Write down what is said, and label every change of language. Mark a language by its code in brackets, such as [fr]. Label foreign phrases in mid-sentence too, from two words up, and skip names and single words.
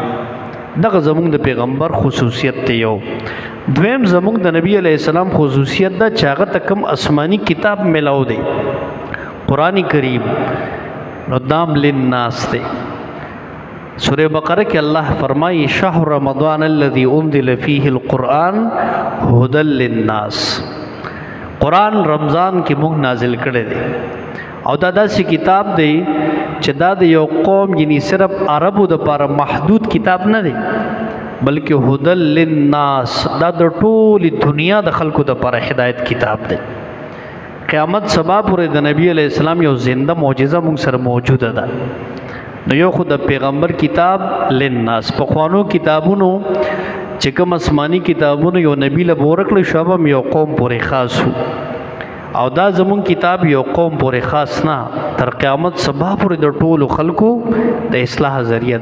[ps] دغه زمونږ د پیغمبر خصوصیت دی. یو دویم زمونږ د نبی [ar] علیہ السلام [ps] خصوصیت دا چې هغه ته کوم آسمانی کتاب ملاو دی قرآن کریم نو دام للناس دی. سورہ بقرہ کې الله فرمایي [ar] شهر رمضان الذي انزل فيه القرآن هدى للناس. [ps] قرآن رمضان کې موږ نازل کړی دی او دا داسې کتاب دی چې دا د یو قوم یعنی صرف عربو د لپاره محدود کتاب نه دی بلکې [ar] هدى للناس [ps] دا د ټول دنیا د خلکو د لپاره هدایت کتاب دی. قیامت سبا پورې د نبی [ar] علیہ السلام [ps] یو زنده معجزه موږ سره موجوده ده. نو یو خود د پیغمبر کتاب للناس. په خوانو کتابونو چې کوم آسمانی کتابونو یو نبی له ورکړل شوم یو قوم پورې خاص او دا زمون کتاب یو قوم پورې خاص نه، تر قیامت سبا پورې د ټولو خلکو د اصلاح ذریعہ.